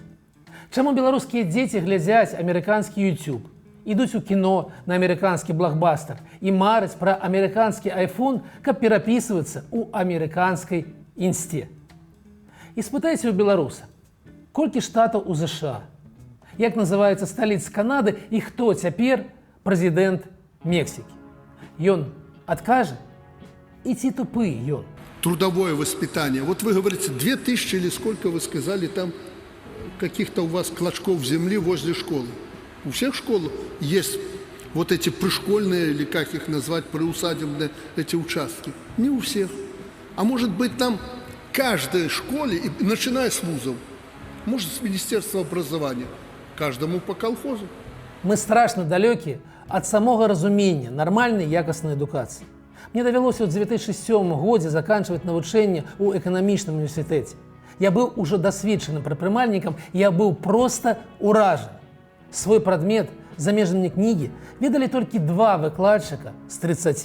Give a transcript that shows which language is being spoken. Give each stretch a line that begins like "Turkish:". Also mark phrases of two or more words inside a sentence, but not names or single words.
Belarusian: Чаму беларускія дзеці глядзяць амерыканскі YouTube, ідуць у кіно на амерыканскі блокбастер і мараць пра амерыканскі iPhone, каб перапісвацца ў амерыканскай інсце? І спытайце ў беларуса, колькі штатаў у ЗША, як называецца сталіца Канады і хто цяпер прэзідэнт Мексікі? Ён адкажа? І ці тупы ён?
Russian: Трудовое воспитание. Вот вы говорите, 2000 или сколько вы сказали там каких-то у вас клочков земли возле школы. У всех школ есть вот эти пришкольные, или как их назвать, приусадебные эти участки. Не у всех. А может быть, там каждой школе, и начиная с вузов, может, с Министерства образования, каждому по колхозу.
Belarusian: Мы страшно далекі ад самога разумення нармальнай якаснай адукацыі. Мне давялося ў 2007 годзе заканчваць навучанне ў эканамічным універсітэце. Я быў ужо дасведчаным прадпрымальнікам, я быў проста ўражаны. Свой прадмет, замежныя кнігі, ведалі толькі 2 выкладчыка з 30.